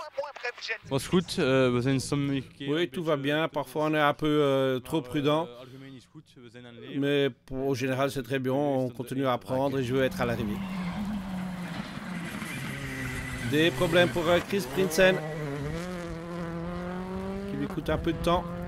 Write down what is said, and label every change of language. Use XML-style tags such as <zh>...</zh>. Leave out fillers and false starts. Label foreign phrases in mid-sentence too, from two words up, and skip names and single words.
<nl>Was goed, we zijn sommige keer.</nl> <fr>Oui, tout va bien. Parfois, on est un peu trop prudent. Mais au général, c'est très bien. On continue à apprendre et je veux être à l'arrivée. Des problèmes pour Chris Prinsen, qui lui coûte un peu de temps.</fr>